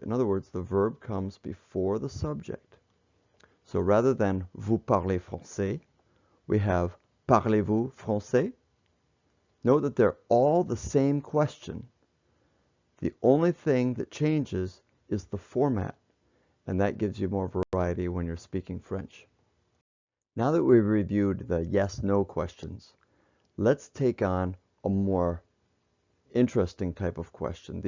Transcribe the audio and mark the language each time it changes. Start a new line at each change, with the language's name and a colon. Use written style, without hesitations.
English: In other words, the verb comes before the subject. So rather than
French: vous parlez français,
English: we have
French: parlez-vous français?
English: Note that they're all the same question. The only thing that changes is the format, and that gives you more variety when you're speaking French. Now that we've reviewed the yes-no questions, let's take on a more interesting type of question.